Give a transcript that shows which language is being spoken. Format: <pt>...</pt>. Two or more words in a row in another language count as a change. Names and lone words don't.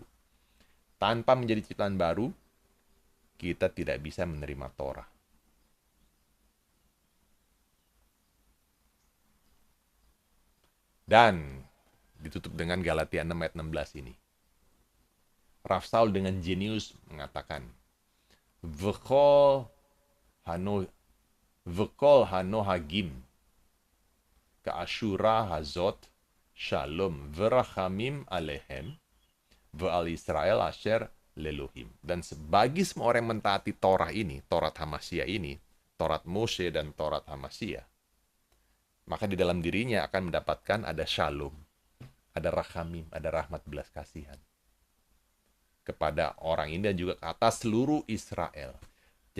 <id>Tanpa menjadi ciptaan baru, kita tidak bisa menerima Torah. Dan ditutup dengan Galatia 6 ayat 16 ini. Rav Saul dengan jenius mengatakan,</id> <he>וכל הנוהגים כשורה הזאת שלום ורחמים עליהם ועל ישראל אשר לאלהים.</he> <id>Dan sebagi semua orang yang mentaati Torah ini,</id> <he>תורת המשיח</he> <id>ini,</id> <he>תורת משה</he> <id>dan</id> <he>תורת המשיח,</he> <id>maka di dalam dirinya akan mendapatkan ada shalom, ada rachamim, ada rahmat belas kasihan kepada orang ini dan juga ke atas seluruh Israel.</id>